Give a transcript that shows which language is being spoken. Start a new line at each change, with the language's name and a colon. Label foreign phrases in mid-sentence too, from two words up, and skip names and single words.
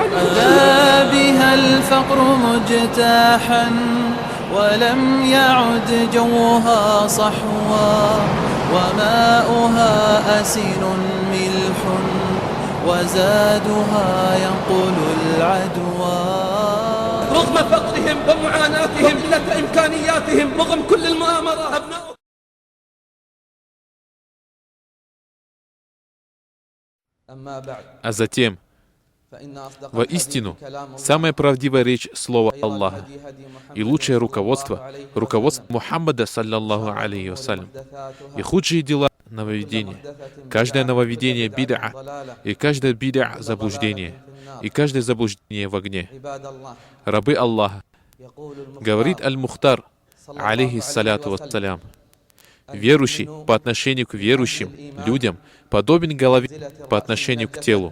Arabic: بدا بها الفقر مجتاحا ولم يعد جوها صحوا وماؤها أسن ملح وزادها ينقل العدوى. رغم فقرهم ومعاناتهم قلة إمكانياتهم رغم كل المؤامرة أبناؤهم.
Russian: А затем, воистину, самая правдивая речь слова Аллаха и лучшее руководство Мухаммада,
Arabic: صلى الله عليه وسلم,
Russian: и худшие дела — нововведения. Каждое нововведение — бид'a, и каждое бид'a — заблуждение, и каждое заблуждение в огне. Рабы Аллаха, говорит Аль-Мухтар,
Arabic: عليه الصلاة والسلام,
Russian: верующий по отношению к верующим людям подобен голове по отношению к телу.